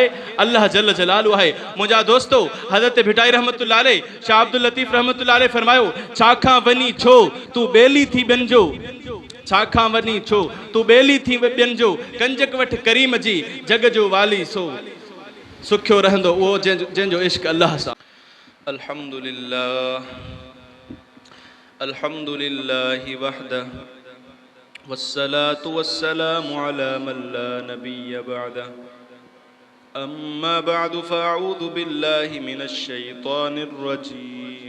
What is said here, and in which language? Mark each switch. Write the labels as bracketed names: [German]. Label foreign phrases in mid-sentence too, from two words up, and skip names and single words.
[Sindhi] अल्लाह [Arabic] جل جلاله [Sindhi] आहे। मुंहिंजा दोस्तो हज़रत भिटाई [Arabic] رحمة الله عليه, [Sindhi] शाह अब्दुल लतीफ़ [Arabic] رحمة الله عليه [Sindhi] फरमायो, छा खां वञी छो तू बेली थी ॿियनि जो, छा खां वञी छो तू बेली थी ॿियनि जो, कंजक वठ करीम जी जग जो वाली सो सुखियो रहंदो उहो जंहिंजो इश्क अल्लाह सां। [Arabic] الحمد لله الحمد لله وحده والصلاة والسلام على من لا نبي بعده. أما بعد فأعوذ بالله من الشيطان الرجيم.